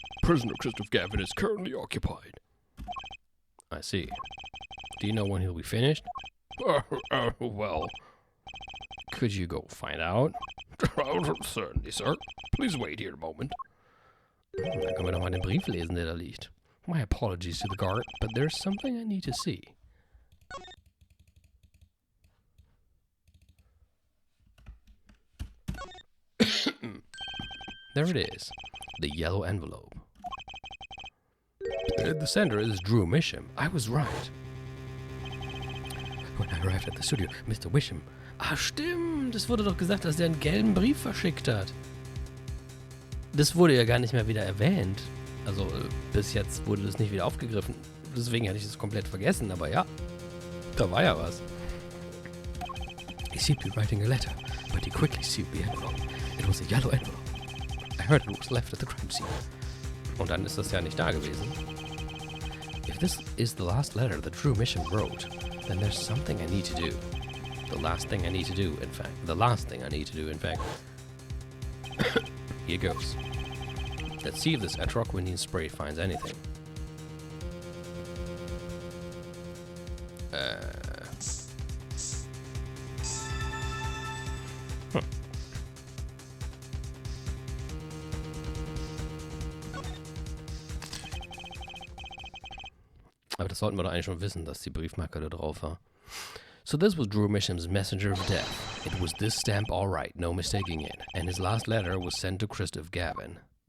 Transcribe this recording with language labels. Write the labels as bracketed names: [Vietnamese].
[English] Prisoner Christopher Gavin is currently occupied. I see. Do you know when he'll be finished? Well, Could you go find out? certainly, sir. Please wait here a moment. [German] Dann können wir doch mal den Brief lesen, der da liegt. [English] My apologies to the guard, but there's something I need to see. There it is. The yellow envelope. The sender is Drew Misham. I was right. When I arrived at the studio, Mr. [German] Wisham. Ah, stimmt. Es wurde doch gesagt, dass er einen gelben Brief verschickt hat. Das wurde ja gar nicht mehr wieder erwähnt. Also bis jetzt wurde das nicht wieder aufgegriffen. Deswegen hatte ich das komplett vergessen. Aber ja, da war ja was. [English] He seemed to be writing a letter, but he quickly sealed the envelope. It was a yellow envelope. I heard it was left at the crime scene. [German] Und dann ist das ja nicht da gewesen. [English] If this is the last letter that Drew Misham wrote, then there's something I need to do. The last thing I need to do, in fact. Here goes. Let's see if this atroquinine spray finds anything. [German] Aber das sollten wir doch eigentlich schon wissen, dass die Briefmarke da drauf war. [English] So this was Drew Misham's messenger of death. It was this stamp all right, no mistaking it. And his last letter was sent to Christopher Gavin.